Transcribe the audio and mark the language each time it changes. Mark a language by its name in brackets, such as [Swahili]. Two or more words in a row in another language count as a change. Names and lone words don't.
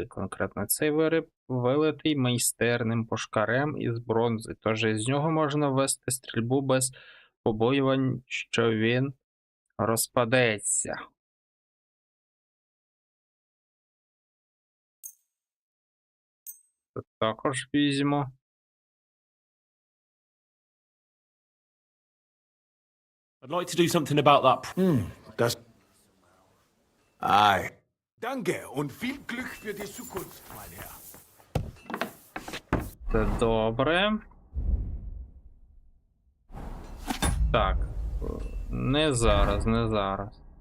[Ukrainian] Конкретно цей виріб вилитий майстерним пушкарем із бронзи, тож із нього можна вести стрільбу без побоювань, що він розпадеться. Це також візьму. [English] I'd like to do something about that. [German] Das. Ei. Danke und viel Glück für die Zukunft, mein Herr. [Ukrainian] Це добре. Так. Не зараз, не зараз.